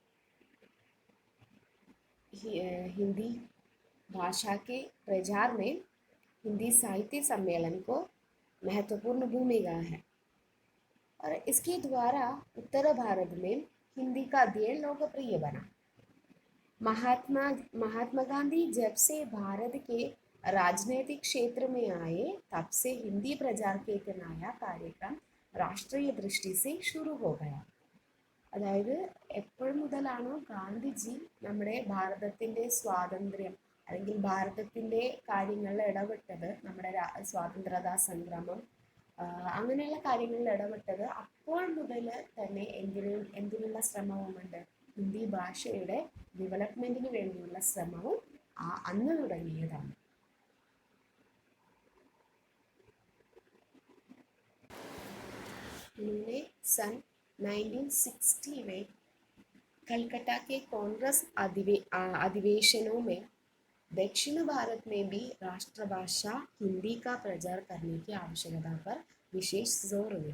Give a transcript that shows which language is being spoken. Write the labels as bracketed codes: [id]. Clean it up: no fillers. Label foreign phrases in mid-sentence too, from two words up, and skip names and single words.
[hi] हिंदी भाषा के प्रचार में हिंदी साहित्य सम्मेलन को महत्वपूर्ण भूमिका है और इसके द्वारा उत्तर भारत में हिंदी का अध्ययन लोकप्रिय बना. महात्मा गांधी जब से भारत के राजनीतिक क्षेत्र में आए तब से हिंदी प्रचार के एक नया कार्यक्रम राष्ट्रीय दृष्टि से शुरू हो गया. [ml] അതായത് എപ്പോൾ മുതലാണോ ഗാന്ധിജി നമ്മുടെ ഭാരതത്തിൻ്റെ സ്വാതന്ത്ര്യം അല്ലെങ്കിൽ ഭാരതത്തിൻ്റെ കാര്യങ്ങളിൽ ഇടപെട്ടത്, നമ്മുടെ സ്വാതന്ത്ര്യതാ സംഗ്രാമം അങ്ങനെയുള്ള കാര്യങ്ങളിൽ ഇടപെട്ടത്, അപ്പോൾ മുതൽ തന്നെ എന്തിനുള്ള ശ്രമവുമുണ്ട്? ഹിന്ദി ഭാഷയുടെ ഡെവലപ്മെൻറ്റിന് വേണ്ടിയുള്ള ശ്രമവും അന്ന് തുടങ്ങിയതാണ്. [hi] उन्होंने सन 1960 में कलकत्ता के कांग्रेस अधिवेशनों में दक्षिण भारत में भी राष्ट्रभाषा हिंदी का प्रचार करने की आवश्यकता पर विशेष जोर दिया.